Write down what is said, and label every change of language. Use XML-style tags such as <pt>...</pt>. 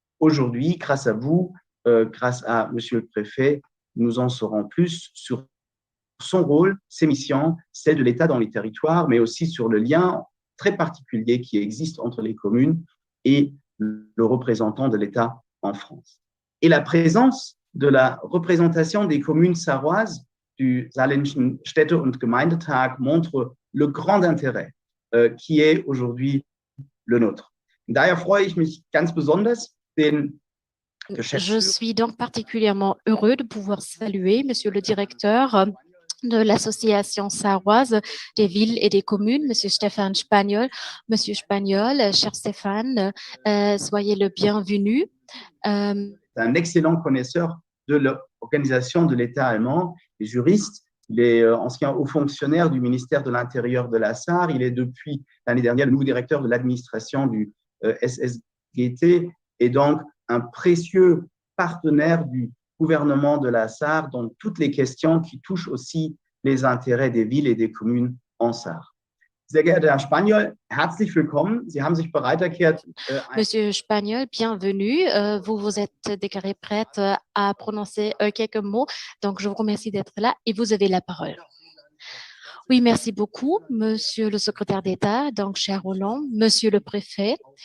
<fr>Aujourd'hui, grâce à vous, grâce à Monsieur le Préfet, nous en saurons plus sur son rôle, ses missions, celles de l'État dans les territoires, mais aussi sur le lien très particulier qui existe entre les communes et le représentant de l'État en France. Et la présence de la représentation des communes sarroises du Saarländischen Städte- und Gemeindetag montre le grand intérêt qui est aujourd'hui le nôtre.</fr> <de>Daher freue ich mich ganz besonders, den</de> <fr>Je suis donc particulièrement heureux de pouvoir saluer Monsieur le directeur de l'association sarroise des villes et des communes, Monsieur Stéphane Spagnol. Monsieur Spagnol, cher Stéphane, soyez le bienvenu. Un excellent connaisseur de l'organisation de l'État allemand, il est juriste, il est ancien haut fonctionnaire du ministère de l'Intérieur de la Sarre, il est depuis l'année dernière le nouveau directeur de l'administration du SSGT et donc un précieux partenaire du gouvernement de la Sarre dans toutes les questions qui touchent aussi les intérêts des villes et des communes en Sarre.</fr> <de>Sehr geehrter Herr Spagnol, herzlich willkommen. Sie haben sich bereit erklärt.</de> <fr>Monsieur Spagnol, bienvenue. Vous vous êtes déclaré prête à prononcer quelques mots. Donc, je vous remercie d'être là et vous avez la parole. Oui, merci beaucoup, Monsieur le secrétaire d'État, donc cher Roland, Monsieur le préfet.</fr>